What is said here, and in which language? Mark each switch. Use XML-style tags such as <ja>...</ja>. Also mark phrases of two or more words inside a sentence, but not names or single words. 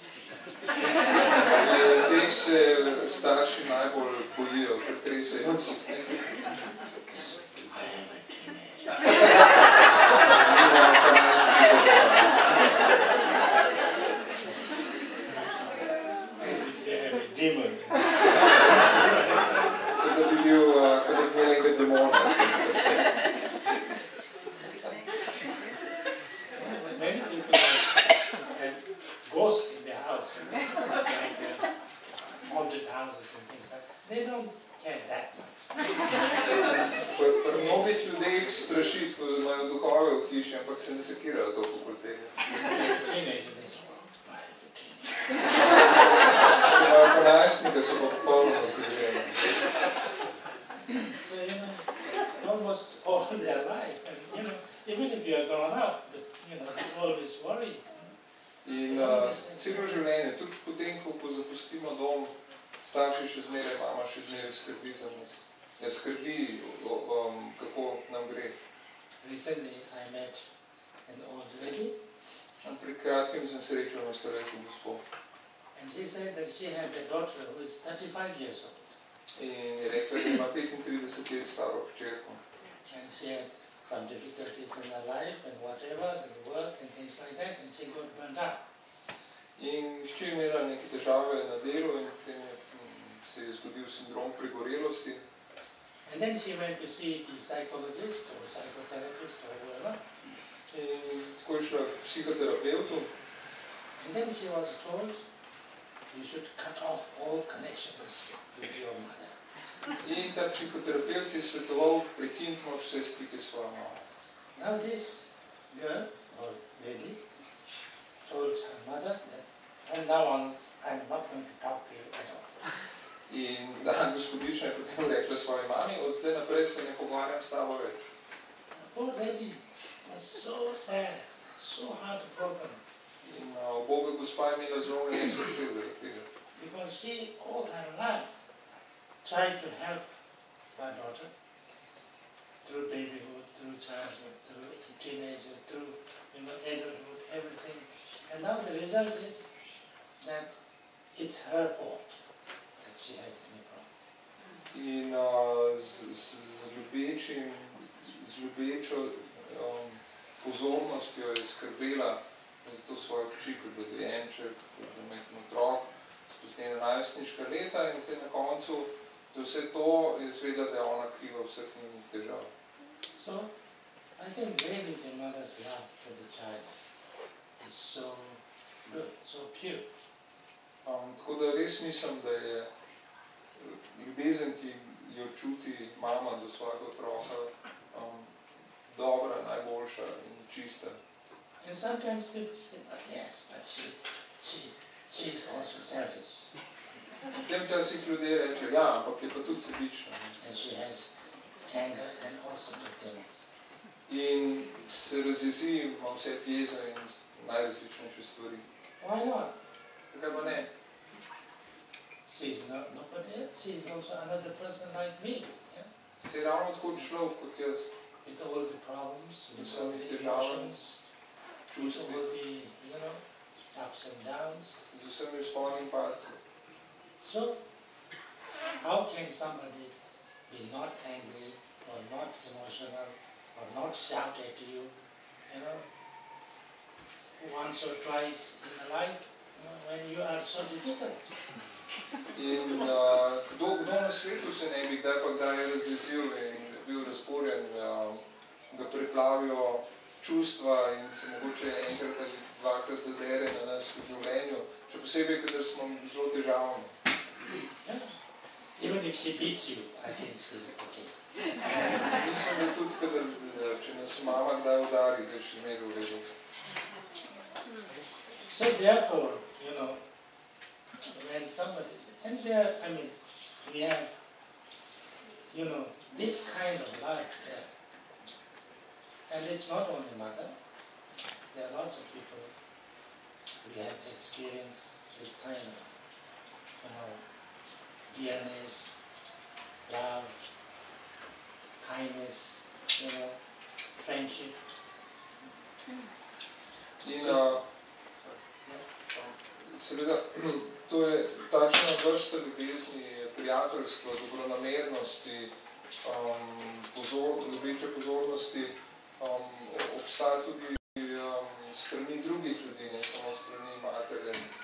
<sl>Teh se starši najbolj bojijo, ker tresejo se.</sl> <en>Yes, I am a teenager. As if they have a demon.</en> <sl>Kada bi imeli enega demona.</sl> <en>Many people have ghosts in their house, like haunted houses and things like that. They don't care that much.</en> <sl>Pri mnogih ljudeh straši, ko imajo duhove v hiši, ampak se ne sekirajo toliko kot tega.</sl> <en>Teenager, they say, I have a teenager.</en> <sl>Če imajo pa najstnika, so pa popolnoma zgroženi.</sl> <en>So, almost all their life, and even if you are grown up, you always worry.</en> <sl>In celo življenje, tudi potem, ko zapustimo dom, starši še zmeraj, mama še zmeraj skrbi za nas. Skrbi, kako nam gre.</sl> <en>Recently, I met an old lady,</en> <sl>Pred kratkim sem srečal na starejšo gospo.</sl> <en>and she said that she has a daughter who is 35 years old.</en> <sl>In je rekla, da ima 35 let staro hčerko.</sl> <en>And she had some difficulties in her life and whatever, the work and things like that, and she got burnt out.</en> <sl>In hči je imela neke težave na delu in potem se je zgodil sindrom pregorelosti.</sl> <en>And then she went to see the psychologist or psychotherapist or whoever.</en> <sl>In tako je šla k psihoterapeutu.</sl> <en>And then she was told, you should cut off all connections with your mother.</en> <sl>In ta psihoterapeut je svetoval, prekinimo vse stike s svojo mamo.</sl> <en>Now this girl or lady told her mother that from now on I'm not going to talk to you at all.</en> <sl>In da gospodična je potem rekla svoji mami, od zdaj naprej se ne pogovarjam s tabo več.</sl> <en>The poor lady was so sad, so heartbroken.</en> <sl>In uboga gospa je imela zlomljeno srce zaradi tega.</sl> <en>Because she all her life tried to help her daughter through babyhood, through childhood, through teenager, through adulthood, everything. And now the result is that it's her fault that she has any problem.</en> <sl>In z ljubečo pozornostjo je skrbela za to svojo hči, kot je dojenček, kot je majhen otrok, skozi njena najstniška leta in zdaj na koncu za vse to je seveda, da je ona kriva vseh njenih težav.</sl> <en>So, I think really the mother's love for the child is so good, so pure.</en> <sl>Tako da res mislim, da je ljubezen, ki jo čuti mama do svojega otroka, dobra, najboljša in čista.</sl> <en>And sometimes people say, but yes, but she is also selfish.</en> <sl>Potem včasih ljudje reče, ja, ampak je pa tudi sebična.</sl> <en>And she has anger and all sorts of things.</en> <sl>In se razjezi, ima vse jezo in najrazličnejše stvari.</sl> <en>Why not?</en> <sl>Zakaj pa ne?</sl> <en>She's not nobody else. She's also another person like me. Yeah?</en> <sl>Se je ravno tako človek kot jaz.</sl> <en>With all the problems, with all the</en> <sl>težavami,</sl> <en>emotions, with all the, ups and downs.</en> <sl>Z vsemi vzponi in padci.</sl> <en>So, how can somebody be not angry or not emotional or not shout at you, once or twice in a life, when you are so difficult?</en> <sl>In kdo na svetu se ne bi kdaj razjezil in bil razburjen, ga preplavijo čustva in se mogoče enkrat ali dvakrat zadere na nas v življenju, še posebej, kadar smo zelo težavni.</sl> <en>Yeah. Even if she beats you, I think she's okay.</en> <sl>Mislim, da tudi, kadar, če nas mama kdaj udari, da je še zmeraj v redu.</sl> <en>So therefore, when somebody, and there, we have, this kind of life there. And it's not only mother, there are lots of people we have experienced this kind of, dearness, love, kindness, friendship.</en> <sl>In seveda, to je takšna vrsta ljubezni, prijateljstva, dobronamernosti, ljubeče pozornosti, obstaja tudi strani drugih ljudi, ne samo strani matere.</sl>